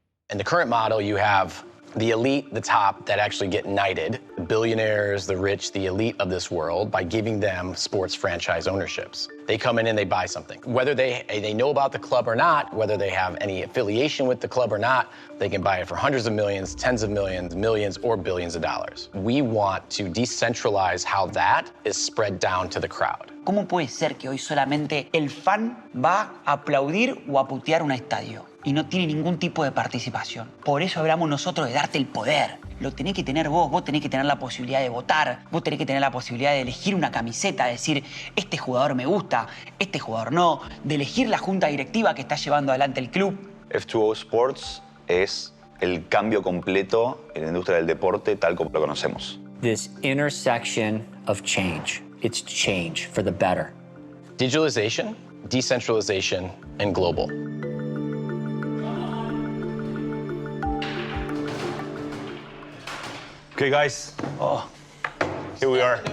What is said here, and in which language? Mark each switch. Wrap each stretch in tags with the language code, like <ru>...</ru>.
<en>In the current model, you have the elite, the top, that actually get knighted, the billionaires, the rich, the elite of this world, by giving them sports franchise ownerships. They come in and they buy something. Whether they know about the club or not, whether they have any affiliation with the club or not, they can buy it for hundreds of millions, tens of millions, millions, or billions of dollars. We want to decentralize how that is spread down to the crowd.</en> <es>¿Cómo puede ser que hoy solamente el fan va a aplaudir o a putear un estadio y no tiene ningún tipo de participación? Por eso hablamos nosotros de darte el poder. Lo tenés que tener vos tenés que tener la posibilidad de votar, vos tenés que tener la posibilidad de elegir una camiseta, de decir, este jugador me gusta, este jugador no, de elegir la junta directiva que está llevando adelante el club. F2o Sports es el cambio completo en la industria del deporte tal como lo conocemos.</es> <en>This intersection of change. It's change for the better. Digitalization, decentralization, and global. Okay, guys. Here we are.</en>